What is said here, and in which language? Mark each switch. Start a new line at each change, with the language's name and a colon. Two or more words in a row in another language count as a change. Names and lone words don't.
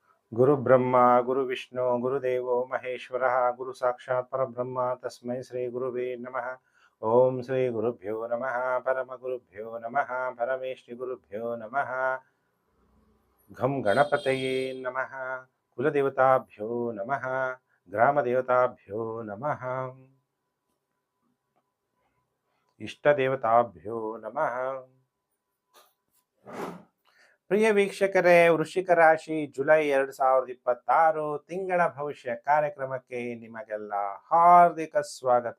Sanskrit: ಗುರು ಬ್ರಹ್ಮ ಗುರು ವಿಷ್ಣು ಗುರುದೇವೋ ಮಹೇಶ್ವರ ಗುರು ಸಾಕ್ಷಾತ್ ಪರಬ್ರಹ್ಮ ತಸ್ಮೈ ಶ್ರೀ ಗುರುವೇ ನಮಃ. ಓಂ ಶ್ರೀ ಗುರುಭ್ಯೋ ನಮಃ. ಪರಮ ಗುರುಭ್ಯೋ ನಮಃ. ಪರಮೇಶ್ವರಿ ಗುರುಭ್ಯೋ ನಮಃ. ಘಂ ಗಣಪತಯೇ ನಮಃ. ಕುಲದೇವತಾಭ್ಯೋ ನಮಃ. ಗ್ರಾಮದೇವತಾಭ್ಯೋ ನಮಃ. ಇಷ್ಟದೇವತಾಭ್ಯೋ ನಮಃ.
Kannada: ಪ್ರಿಯ ವೀಕ್ಷಕರೇ, ವೃಶ್ಚಿಕ ರಾಶಿ ಜುಲೈ 2026 ತಿಂಗಳ ಭವಿಷ್ಯ ಕಾರ್ಯಕ್ರಮಕ್ಕೆ ನಿಮಗೆಲ್ಲ ಹಾರ್ದಿಕ ಸ್ವಾಗತ.